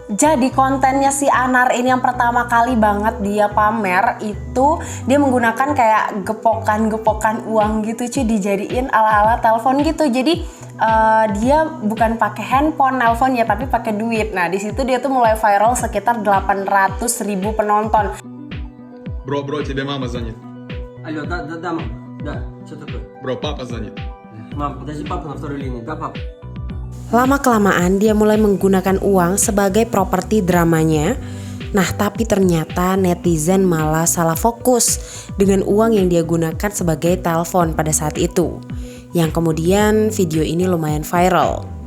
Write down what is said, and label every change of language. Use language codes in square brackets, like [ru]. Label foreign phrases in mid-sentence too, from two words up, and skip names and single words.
[id] Jadi kontennya si Anar ini yang pertama kali banget dia pamer itu dia menggunakan kayak gepokan-gepokan uang gitu cuy, dijadiin ala-ala telepon gitu. Jadi dia bukan pakai handphone nelpon ya, tapi pakai duit. Nah di situ dia tuh mulai viral sekitar 800.000 penonton. [ru] Bro, тебе мама звонит. Алло, да, мам. Да, что такое? Bro, папа звонит. Мам, подожди, папа на второй линии. Да, пап? [id] Lama-kelamaan dia mulai menggunakan uang sebagai properti dramanya. Nah tapi ternyata netizen malah salah fokus dengan uang yang dia gunakan sebagai telepon pada saat itu. Yang kemudian video ini lumayan viral.